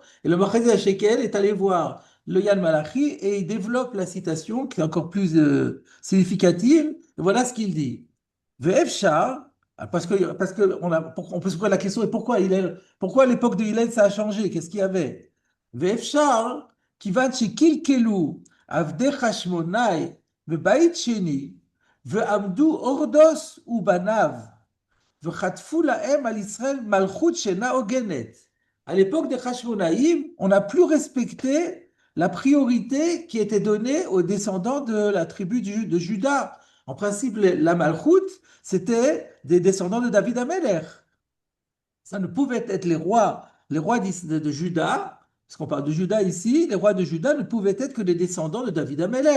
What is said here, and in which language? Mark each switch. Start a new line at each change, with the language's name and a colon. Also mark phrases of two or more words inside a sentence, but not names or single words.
French: Et le Machatzit HaShekel est allé voir le Yan Malachi et il développe la citation qui est encore plus significative. Et voilà ce qu'il dit. Ve'efshar, on peut se poser la question, et pourquoi à l'époque de Hillel ça a changé? Qu'est-ce qu'il y avait?
Hebrew: Ve'efshar, כיוון שקלקלו עבדי חשמונאי בבית שני ועמדו הורדוס ובניו וחטפו להם על ישראל מלכות שאינה הוגנת.
French: À l'époque des Hashmonaïm, on n'a plus respecté la priorité qui était donnée aux descendants de la tribu de Juda. En principe, la Malchut, c'était des descendants de David Améler. Ça ne pouvait être les rois de Juda, parce qu'on parle de Juda ici, les rois de Juda ne pouvaient être que des descendants de David Améler.